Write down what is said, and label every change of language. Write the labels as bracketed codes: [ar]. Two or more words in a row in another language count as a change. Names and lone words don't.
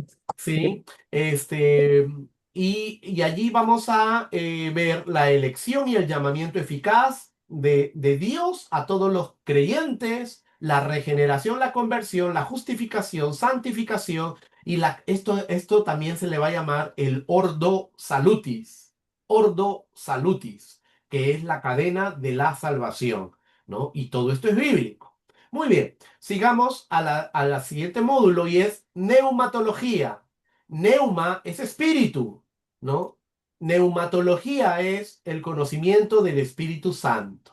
[es] Sí, y allí vamos a ver la elección y el llamamiento eficaz de Dios a todos los creyentes, la regeneración, la conversión, la justificación, santificación, y esto también se le va a llamar el [la] ordo salutis. Ordo salutis. [es] que es la cadena de la salvación, ¿no? Y todo esto es bíblico. Muy bien, sigamos a la siguiente módulo y es neumatología. Neuma es espíritu, ¿no? Neumatología es el conocimiento del Espíritu Santo.